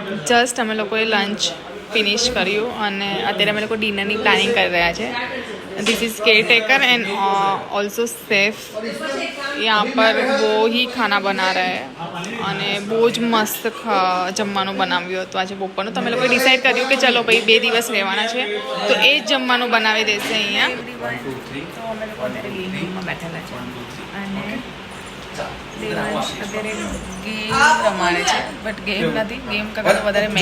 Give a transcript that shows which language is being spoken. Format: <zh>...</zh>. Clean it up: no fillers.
<gu>Just અમે લોકોએ lunch finish કર્યું અને અત્યારે અમે લોકો ડિનરની પ્લાનિંગ કરી રહ્યા છે.</gu> <en>This is caretaker and also safe.</en> <hi>यहाँ पर वो ही खाना बना रहा है</hi> <gu>અને બહુ જ મસ્ત જમવાનું બનાવ્યું હતું આજે બપોરનું. તો અમે લોકોએ ડિસાઈડ કર્યું કે ચલો ભાઈ 2 દિવસ રહેવાના છે તો એ જ જમવાનું બનાવી દેશે અહીંયા. તો અમે લોકો અત્યારે લિવિંગ રૂમમાં બેઠેલા છે અને દેવાંશ અત્યારે ગેમ રમાડે છે બટ ગેમ નથી, ગેમ કરતાં વધારે મેચ</gu>